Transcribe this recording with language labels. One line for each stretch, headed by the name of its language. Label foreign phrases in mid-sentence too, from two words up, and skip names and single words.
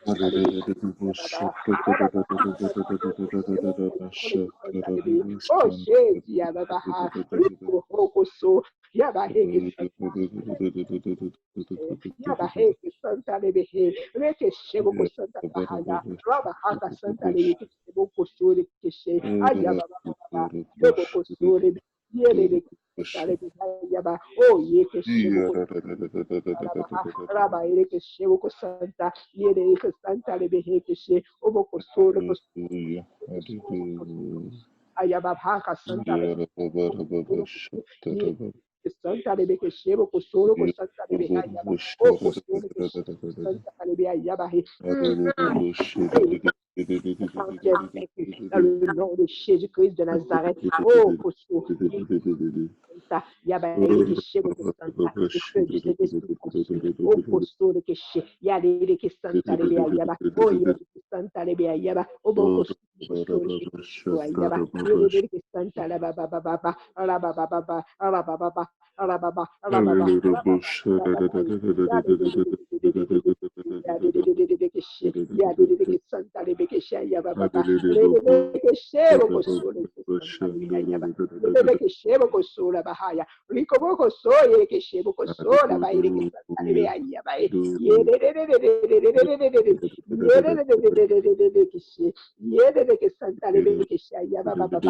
French: Oh, shit, Yabaha, Rico Hokoso, Yabaheke Yabaheke Santa Lebehe, Reke Sheboko Santa Bahaya, Rabahaka Santa Lebeke Sheboko Suri Keshe, Ayababa, Yoboko Suri, Yele Yaba, oh, Yeke Sheboko Rabba Ereke Sheboko Santa, Yele Santa Lebehe Keshe, Oboko Suri, Ayabahaka Santa Santa de Beke Shebo Kosoro Santa de Behayaba, O Kosoro Santa de Behayaba. Dans le nom de Jésus-Christ de Nazareth, oh Kosoro. Yaba Ereke Shebo Santa, le feu du Saint-Esprit consume, O Kosoro Keshe, Yade Santa de Behayaba, O Yade Santa de Behayaba, O Boko Yaba, Yede Santa la Baba Baba, la Baba Baba, la Baba. Alababa, Alababa, Santa Rebekesha Yababa, Rebekeshebo Kosole, Rebekeshebo Kosola Bahaya, Ricoboko Soye Keshebo Kosola by Santa Rebea Yabai, Yede Santa Rebekesha Yababa.